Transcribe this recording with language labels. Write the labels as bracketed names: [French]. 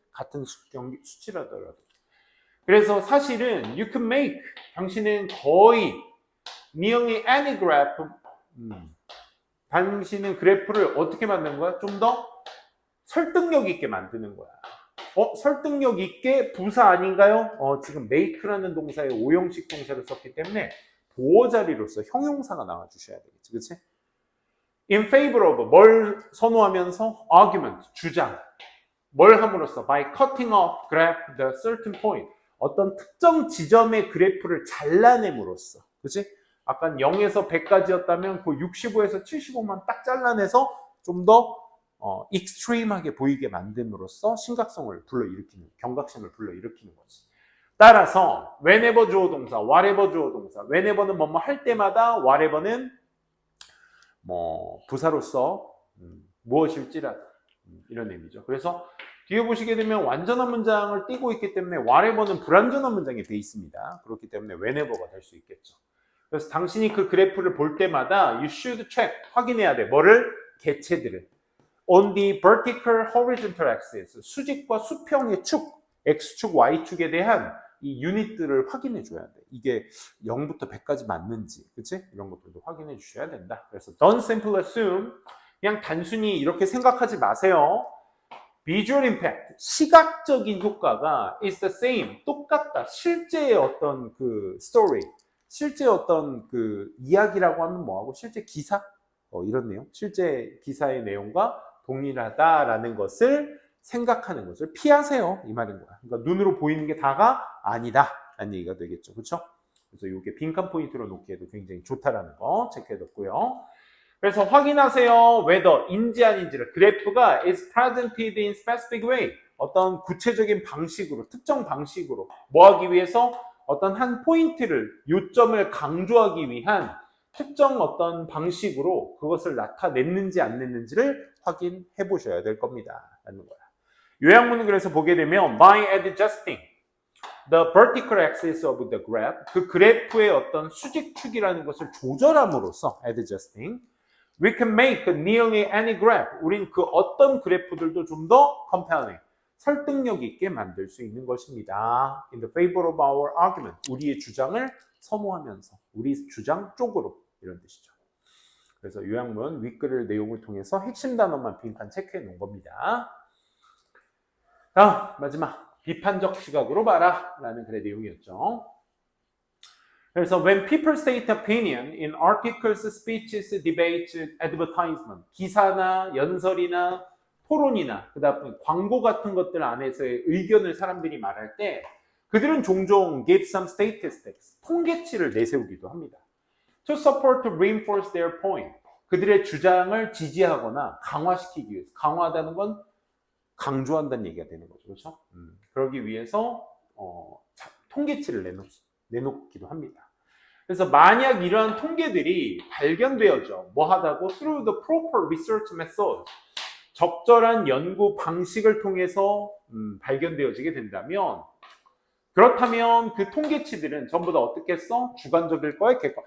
[Korean] 같은 수치라더라도. 그래서 사실은 [English] you can make [Korean] 당신은 거의 [English] nearly any graph [Korean] 당신은 그래프를 어떻게 만든 거야? 좀 더 설득력 있게 만드는 거야. 설득력 있게 부사 아닌가요? 지금 make라는 동사에 오형식 동사를 썼기 때문에 보어 자리로서 형용사가 나와주셔야 되겠지, 그치? [English] In favor of, [Korean] 뭘 선호하면서? [English] Argument, 주장. [Korean] 뭘 함으로써? [English] By cutting off graph the certain point. [Korean] 어떤 특정 지점의 그래프를 잘라냄으로써. 그치? 아까 0에서 100까지였다면 그 65에서 75만 딱 잘라내서 좀 더 익스트림하게 보이게 만듦으로써 심각성을 불러일으키는, 경각심을 불러일으키는 거지. 따라서 whenever 주어 동사, whatever 주어 동사, whenever는 뭐뭐 할 때마다, whatever는 뭐 부사로서 무엇일지라도 이런 의미죠. 그래서 뒤에 보시게 되면 완전한 문장을 띄고 있기 때문에 whatever는 불완전한 문장이 돼 있습니다. 그렇기 때문에 whenever가 될 수 있겠죠. 그래서 당신이 그 그래프를 볼 때마다 [English] you should check, [Korean] 확인해야 돼. 뭐를? 개체들을. [English] On the vertical horizontal axis, [Korean] 수직과 수평의 축, X축, Y축에 대한 이 유닛들을 확인해 줘야 돼. 이게 0부터 100까지 맞는지, 그치? 이런 것들도 확인해 주셔야 된다. 그래서 [English] don't simply assume, [Korean] 그냥 단순히 이렇게 생각하지 마세요. [English] Visual impact, [Korean] 시각적인 효과가 [English] is the same, [Korean] 똑같다. 실제의 어떤 그 story, 실제 어떤 그 이야기라고 하면 뭐하고, 실제 기사? 이런 내용, 실제 기사의 내용과 동일하다라는 것을 생각하는 것을 피하세요. 이 말인 거야. 그러니까 눈으로 보이는 게 다가 아니다. 라는 얘기가 되겠죠. 그렇죠? 그래서 이게 빈칸 포인트로 놓기에도 굉장히 좋다라는 거 체크해뒀고요. 그래서 확인하세요. whether 인지 아닌지를. [English] 그래프가 is presented in specific way. [Korean] 어떤 구체적인 방식으로, 특정 방식으로 뭐 하기 위해서 어떤 한 포인트를, 요점을 강조하기 위한 특정 어떤 방식으로 그것을 나타냈는지 안 냈는지를 확인해 보셔야 될 겁니다. 라는 거야. [English] 요약문은 그래서 보게 되면 by adjusting the vertical axis of the graph, [Korean] 그 그래프의 어떤 수직축이라는 것을 조절함으로써 [English] adjusting, we can make nearly any graph. [Korean] 우린 그 어떤 그래프들도 좀 더 compelling, 설득력 있게 만들 수 있는 것입니다. [English] In the favor of our argument, [Korean] 우리의 주장을 선호하면서, 우리 주장 쪽으로, 이런 뜻이죠. 그래서 요약문 윗글 내용을 통해서 핵심 단어만 빈칸 체크해 놓은 겁니다. 다음 마지막 비판적 시각으로 봐라 라는 글의 내용이었죠. 그래서 [English] when people state opinion in articles, speeches, debates, advertisement, [Korean] 기사나 연설이나 토론이나 그다음에 광고 같은 것들 안에서의 의견을 사람들이 말할 때 그들은 종종 [English] give some statistics, [Korean] 통계치를 내세우기도 합니다. [English] To support, to reinforce their point. [Korean] 그들의 주장을 지지하거나 강화시키기 위해서. 강화하다는 건 강조한다는 얘기가 되는 거죠. 그렇죠? 그러기 위해서 통계치를 내놓기도 합니다. 그래서 만약 이러한 통계들이 발견되어져 뭐 하다고 [English] through the proper research method, [Korean] 적절한 연구 방식을 통해서 발견되어지게 된다면, 그렇다면 그 통계치들은 전부 다 어떻게 써? 주관적일 거야?